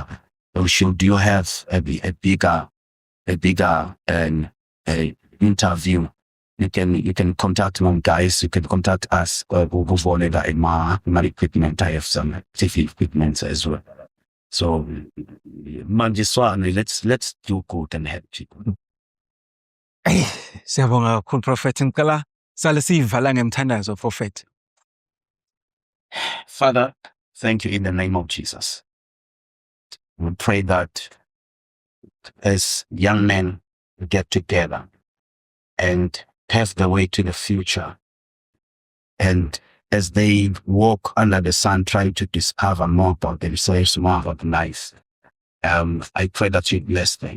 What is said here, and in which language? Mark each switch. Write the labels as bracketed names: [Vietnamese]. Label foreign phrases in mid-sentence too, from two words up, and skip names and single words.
[English] Or should you have a bigger interview, you can contact my guys. You can contact us. My equipment. I have some TV equipment as well. So, let's do good and help people. [Swati] Siyabonga kakhulu Prophet. Ngicela sale siyivala ngemthandazo Prophet. [English] Father, thank you in the name of Jesus. We pray that as young men get together and pave the way to the future, and as they walk under the sun trying to discover more about themselves, more about life, I pray that you bless them.